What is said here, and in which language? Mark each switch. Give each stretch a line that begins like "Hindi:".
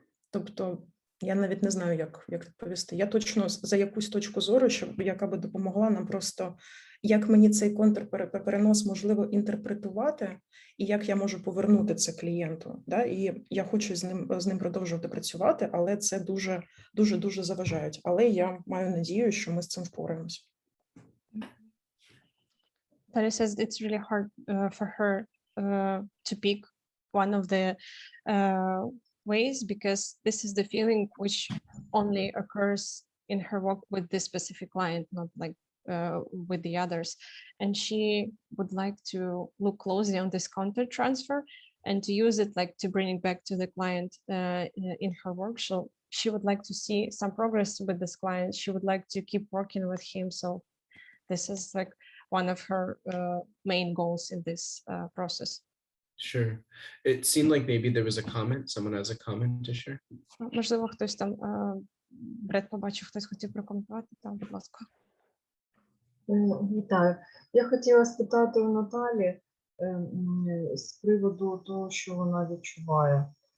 Ukrainian: Тобто я навіть не знаю, як відповісти. Я точно за якусь точку зору, яка би допомогла нам просто, як мені цей контрперенос можливо інтерпретувати, і як я можу повернути це клієнту. Да? І я хочу з ним продовжувати працювати, але це дуже заважають. Але я маю надію, що ми з цим впораємося.
English: Tara says it's really hard for her to pick one of the ways, because this is the feeling which only occurs in her work with this specific client, not like with the others. And she would like to look closely on this content transfer and to use it like to bring it back to the client in her work. So she would like to see some progress with this client. She would like to keep working with him. So this is like one of her main goals in this process. Sure. It seemed like maybe there was a comment. Someone has a comment to share.
Ukrainian: Можливо, хтось там, Бред побачив, хтось хотів прокоментувати, там, будь ласка. Вітаю. Я хотіла спитати у Наталі з приводу того, що вона відчуває.